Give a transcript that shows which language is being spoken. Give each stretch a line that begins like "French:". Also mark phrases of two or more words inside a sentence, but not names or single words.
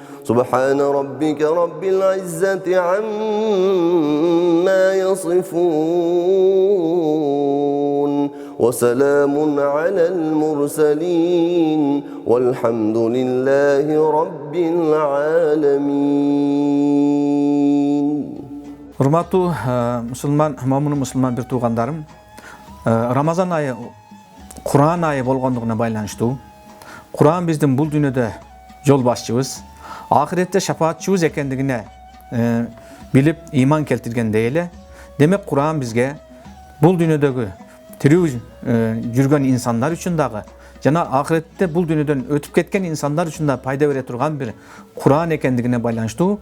Arabic: سبحان ربك رب العزة عما يصفون وسلام على المرسلين والحمد لله رب العالمين.
Kyrgyz: Урматтуу мусулман бир туугандарым, Рамазан айы Куран айы болгондугуна байланыштуу. Куран биздин бул дүйнөдө жол башчыбыз, ахиретте шафаатчыбыз экендигине билип иман келтиргендей эле, демек Куран бизге бул дүйнөдөгү тирүү жүргөн инсандар үчүн дагы жана ахиретте бул дүйнөдөн өтүп кеткен инсандар үчүн да пайда бере турган бир Куран экендигине байланыштуу.